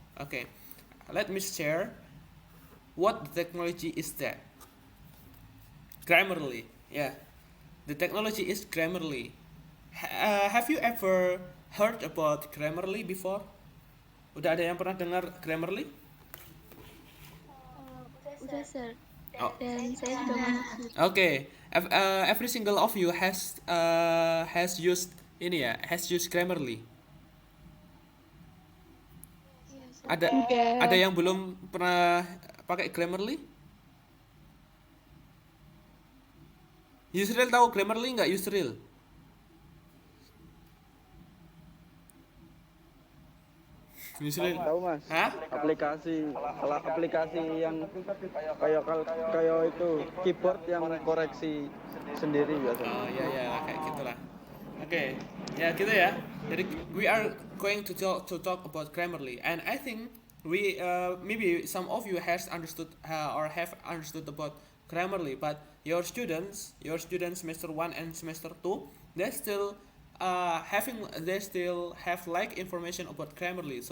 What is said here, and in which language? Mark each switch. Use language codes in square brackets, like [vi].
[en] Okay, let me share what the technology is that. Grammarly, yeah, the technology is Grammarly. Have you ever heard about Grammarly before? [id] Udah ada yang pernah dengar Grammarly? Udah, sir. Oh, Dan saya juga mengikuti. okay. [en] Every single of you has used [id] ini ya, [en] has used Grammarly. [id] Iya, sir. Ada yang belum pernah pakai Grammarly? Yusril tahu Grammarly nggak, Yusril? Yusril? Tahu mas, Hah? aplikasi yang kayak itu keyboard yang koreksi sendiri biasanya. Oh ya ya kayak gitulah. Oke, ya gitu ya. [en] Jadi we are going to talk about Grammarly, and I think we maybe some of you has understood or have understood about Grammarly, but your students semester 1 and semester 2, they still they still have like information about Grammarly.